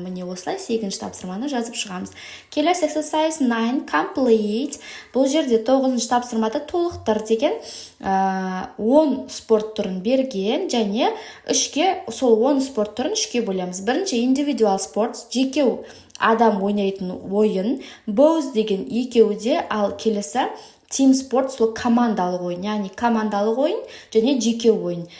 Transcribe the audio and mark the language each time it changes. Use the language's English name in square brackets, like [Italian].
[Kazakh] Міне осылай 8-ші тапсырманы жазып шығамыз. [English] Келесі exercise 9, complete. [Kazakh] Бұл жерде 9-ші тапсырмада толықтыр деген 10 спорт түрін берген, және сол 10 спорт түрін 3-ке бөлеміз. Бірінші individual sports, жеке адам ойнайтын ойын, both деген екеуде, ал келесі team sport, сол командалық ойын, яғни командалық ойын және жеке ойын.